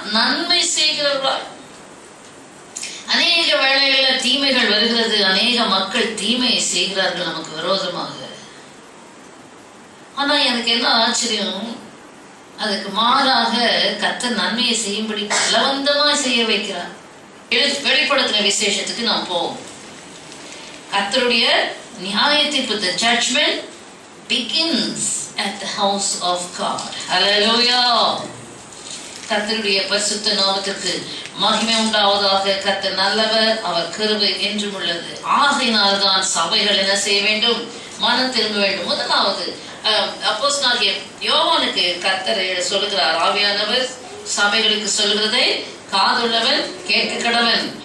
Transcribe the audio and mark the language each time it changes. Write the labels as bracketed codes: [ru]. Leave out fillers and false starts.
[ta] நன்மை செய்கிறவர்களா. அநேக வேளைகளில் தீமைகள் வருகிறது, அநேக மக்கள் தீமையை செய்கிறார்கள் நமக்கு விரோதமாக. ஆனா எனக்கு என்ன ஆச்சரியம், அதுக்கு மாறாக கர்த்தர் நன்மையை செய்யும்படி பலவந்தமாய் செய்ய வைக்கிறார். வெளிப்படுத்தின விசேஷத்துக்கு நாம் போவோம். கர்த்தருடைய நியாயத்தீர்ப்பு, [en] the judgment begins at the house of God. Hallelujah. [ta] கர்த்தருடைய பரிசுத்த நாமத்திற்கு மகிமை உண்டாவதாக. கர்த்தர் நல்லவர், அவர் கிருபை என்றும் உள்ளது. ஆகையினால் தான் சபைகள் என்ன செய்ய வேண்டும்? மனம் திரும்ப வேண்டும். முதலாவது அப்போஸ்தலனாகிய யோவானுக்கு கர்த்தர் சொல்லுகிறார், ஆவியானவர் சபைகளுக்கு சொல்கிறதை காதுள்ளவன் கேட்க கடவன்.